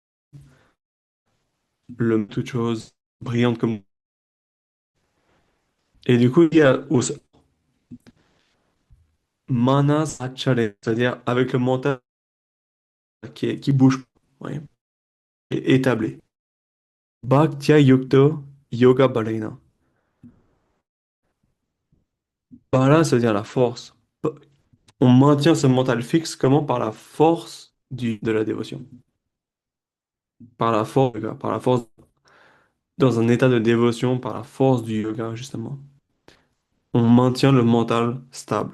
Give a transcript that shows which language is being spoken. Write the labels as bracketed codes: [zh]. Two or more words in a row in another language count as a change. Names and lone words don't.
[fr] Le toute chose, brillante comme. Et du coup, il y a au [sa] manas achale, [fr] c'est-à-dire avec le mental qui bouge, ouais, et établi. [sa] Bhaktya yukto yoga balena. [fr] Bala, ça veut dire la force. On maintient ce mental fixe comment? Par la force de la dévotion. Par la force, du yoga, par la force, dans un état de dévotion, par la force du yoga, justement. On maintient le mental stable.